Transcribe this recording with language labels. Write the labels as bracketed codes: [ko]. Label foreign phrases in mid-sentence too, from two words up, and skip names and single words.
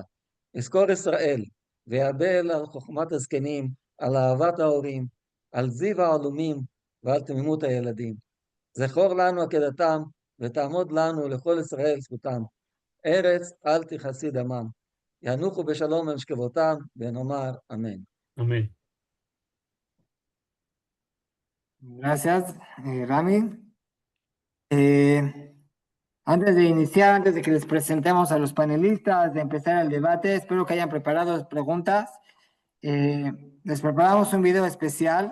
[he] יזכור ישראל, ויאבל על חוכמת הזקנים, על אהבת ההורים, על זיו העלומים ועל תמימות הילדים. זכור לנו עקדתם, ותעמוד לנו לכל ישראל זכותם. ארץ אל תכסי דמם. ינוחו בשלום במשכבותם, ונאמר אמן. [es] Amén. Gracias, Rami. Antes de que les presentemos a los panelistas, de empezar el debate, espero que hayan preparado preguntas. Les preparamos un video especial.